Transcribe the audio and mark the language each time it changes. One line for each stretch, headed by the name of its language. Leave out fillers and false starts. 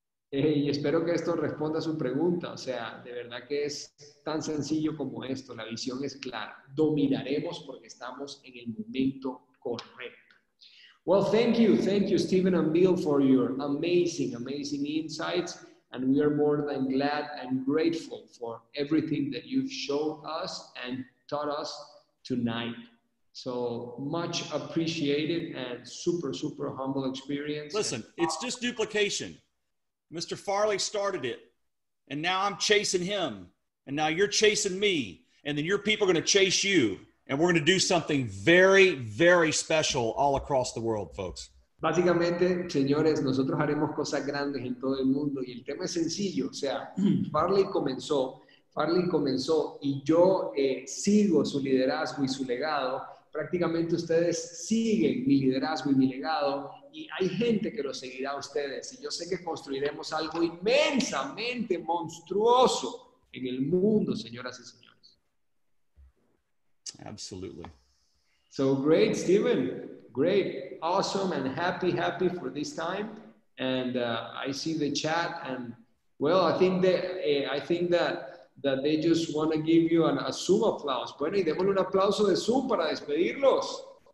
Spanish: Y espero que esto responda a su pregunta. O sea, de verdad que es tan sencillo como esto. La visión es clara. Dominaremos porque estamos en el momento correcto.
English: Well, thank you, Steven and Bill, for your amazing insights. And we are more than glad and grateful for everything that you've shown us and taught us tonight. So much appreciated and super, super humble experience. Listen, it's just duplication. Mr. Farley started it, and now I'm chasing him, and now you're chasing me, and then your people are going to chase you, and we're going to do something very, very special all across the world, folks.
Spanish: Básicamente, señores, nosotros haremos cosas grandes en todo el mundo, y el tema es sencillo. O sea, Farley comenzó y yo sigo su liderazgo y su legado. Prácticamente ustedes siguen mi liderazgo y mi legado, y hay gente que lo seguirá a ustedes, y yo sé que construiremos algo inmensamente monstruoso en el mundo, señoras y señores.
English: Absolutely. So great, Steven. Great, awesome, and happy for this time. And I see the chat, and well, I think that they just want to give you a Zoom applause.
Spanish: Bueno, y démosle un aplauso de Zoom para despedirlos.